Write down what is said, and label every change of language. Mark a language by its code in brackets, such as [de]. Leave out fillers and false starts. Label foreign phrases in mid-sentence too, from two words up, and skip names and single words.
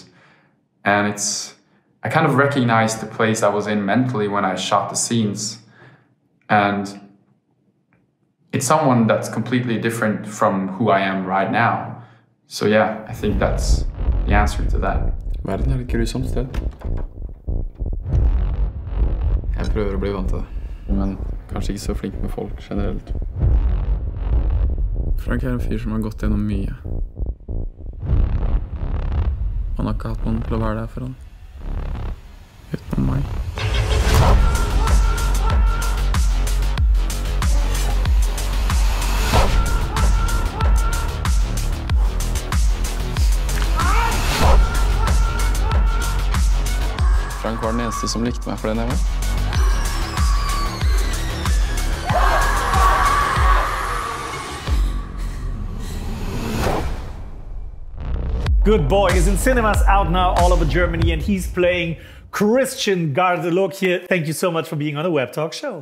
[en] And I kind of recognized the place I was in mentally when I shot the scenes. And it's someone that's completely different from who I am right now. So yeah, I think that's the answer to that. [no] Verden er et grusomt sted. Jeg prøver å bli vant til det, men kanskje ikke så flink med folk generelt. Frank er en fyr som har gått gjennom mye. Han har ikke hatt noen til å være der for han. Utenom meg. Frank var den eneste som likte meg for den jeg var. [en] Good Boy is in cinemas out now all over Germany, and he's playing Christian Gard Løkke. Thank you so much for being on the Webtalkshow.